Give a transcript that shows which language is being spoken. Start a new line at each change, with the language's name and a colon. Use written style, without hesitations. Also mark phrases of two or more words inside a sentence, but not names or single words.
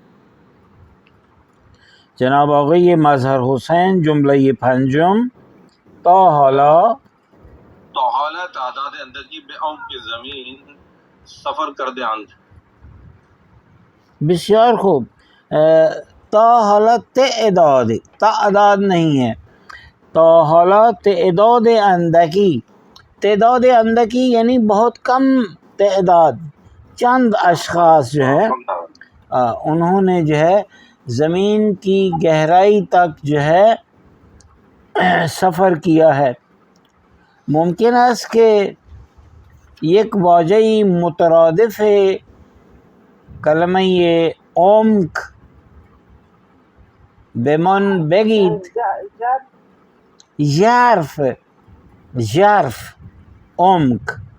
Persian: جناب آقای مظهر حسین جمله 5 تا حالا تعداد اندکی به عمق زمین سفر کرده اند. بسیار خوب. تا حالا تعداد
Urdu: نہیں ہے.
Persian: تا حالا تعداد اندکی. تعداد اندکی
Urdu: یعنی بہت کم تعداد، چند اشخاص جو ہے انہوں نے جو ہے زمین کی گہرائی تک جو ہے سفر کیا ہے.
Persian: ممکن است که یک واژه مترادف کلمه عمق به من بگید. ژرف عمق.